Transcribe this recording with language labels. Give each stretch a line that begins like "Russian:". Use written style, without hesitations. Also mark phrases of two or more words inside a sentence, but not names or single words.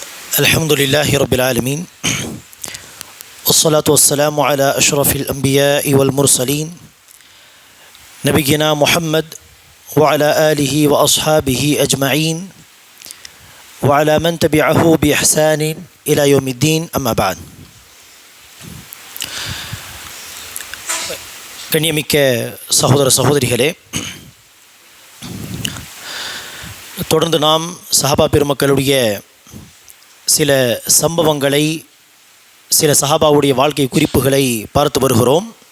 Arabic: الحمد لله رب العالمين والصلاة والسلام على أشرف الأنبياء والمرسلين نبينا محمد وعلى آله وأصحابه أجمعين وعلى من تبعه بإحسان إلى يوم الدين أما بعد.
Tamil: கண்ணியமிக்க சகோதர சகோதரிகளே, தொடர்ந்து நாம் சஹாபா பெருமக்களுடைய சில சம்பவங்களை, சில சஹாபாவுடைய வாழ்க்கை குறிப்புகளை பார்த்து வருகிறோம்.